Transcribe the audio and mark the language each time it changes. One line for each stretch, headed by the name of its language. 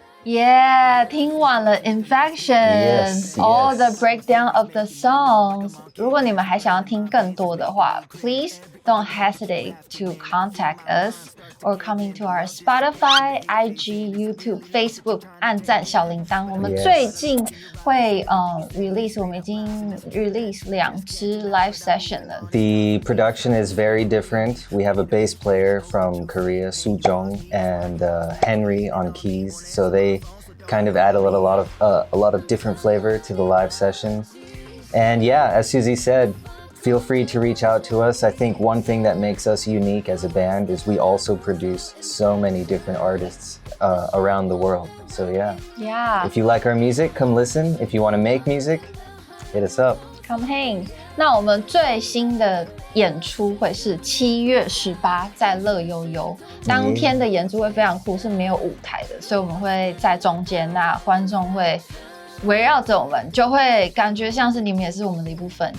English: Yeah,
Chinese: 听完了
English: Infection, all the breakdown of the songs.
Chinese: 如果你们还想要听更多的话
English: please don't hesitate to contact us or coming to our Spotify, IG, YouTube, Facebook
Chinese: 按赞小铃铛。我们最近会release 我们已经 release 2支 live session 了。
English: The production is very different. We have a bass player from Korea, Soo-jung, and Henry on keys, so they kind of add a lot of different flavor to the live session. And yeah, as Susie said, feel free to reach out to us. I think one thing that makes us unique as a band is we also produce so many different artists around the world. So yeah. If you like our music, come listen. If you want to make music, hit us up. Come hang.
Chinese: 那我们最新的演出会是7月18在乐悠悠，当天的演出会非常酷，是没有舞台的，所以我们会在中间，那观众会围绕着我们，就会感觉像是你们也是我们的一部分。